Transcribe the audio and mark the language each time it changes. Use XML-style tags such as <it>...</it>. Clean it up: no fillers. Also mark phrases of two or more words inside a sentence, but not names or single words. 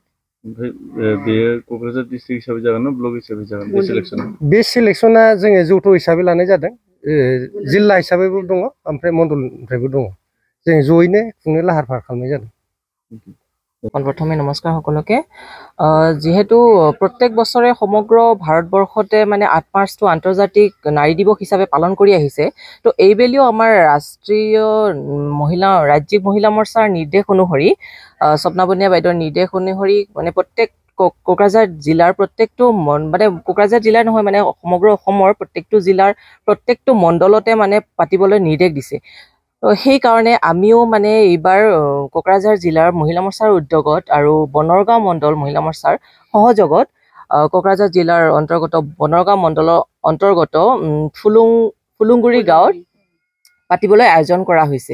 <brx>ओमफ्राय बेयो क'क्राझार डिस्ट्रिक्ट हिसाबै जागोन ना ब्लक हिसाबै जागोन बे सेलेक्सना? बे सेलेक्सना जोङो जौथ हिसाबै लानाय जादों जिल्ला हिसाबैबो दङ ओमफ्राय मण्डलनिफ्रायबो दङ जों जयैनो खुंनो लाहार फाहार खालामनाय जादों।</brx> <as>প্ৰথমে নমস্কাৰ সকলোকে যিহেতু প্ৰত্যেক বছৰে সমগ্र ভাৰতবৰ্ষতে মানে 8 মাৰ্চটো আন্তৰ্জাতিক নাৰী দিৱস হিচাপে পালন কৰি আহিছে তো এইবেলিও আমাৰ ৰাজ্যিক মহিলা মৰ্চাৰ নিৰ্দেশ অনুসৰি স্বপ্নাবনীয়া বাইদেউৰ নিৰ্দেশ অনুসৰি মানে প্ৰত্যেক কোকৰাঝাৰ জিলাৰ প্ৰত্যেকটো মানে কোকৰাঝাৰ জিলাৰ নহয় মানে সমগ্ৰ অসমৰ প্ৰত্যেকটো জিলাৰ প্ৰত্যেকটো মণ্ডলতে মানে পাতিবলৈ নিৰ্দেশ দিছে তো সেই কাৰণে আমিও মানে এইবাৰ কোকৰাঝাৰ জিলাৰ মহিলা মৰ্চাৰ উদ্যোগত আৰু বনৰগাঁও মণ্ডল মহিলা মৰ্চাৰ সহযোগত কোকৰাঝাৰ জিলাৰ অন্তৰ্গত বনৰগাঁও মণ্ডলৰ অন্তৰ্গত ফুলুংগুৰি গাঁৱত পাতিবলৈ আয়োজন কৰা হৈছে।</as>